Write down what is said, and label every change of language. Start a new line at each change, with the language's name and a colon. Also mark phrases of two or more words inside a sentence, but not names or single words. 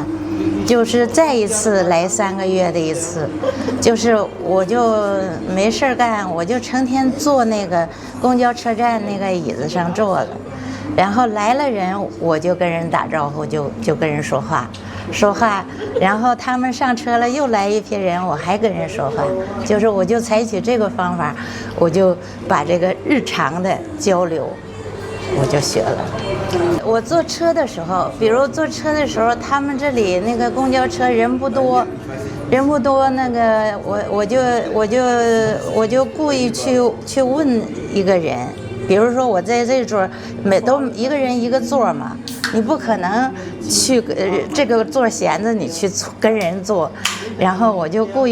Chinese: 就是再一次來3個月的一次，就是我就沒事幹，我就成天坐那個公交車站那個椅子上坐着，然後來了人我就跟人打招呼，就跟人說話，然後他們上車了又来一批人，我還跟人說話，就是我就採取這個方法，我就把這個日常的交流我就學了。我坐車的時候，比如坐車的時候，他們這裡那個公交車人不多， 人不多，那个我就故意去问一个人，比如说我在这桌都一个人一个座嘛，你不可能去这个座闲着你去跟人坐，然后我就故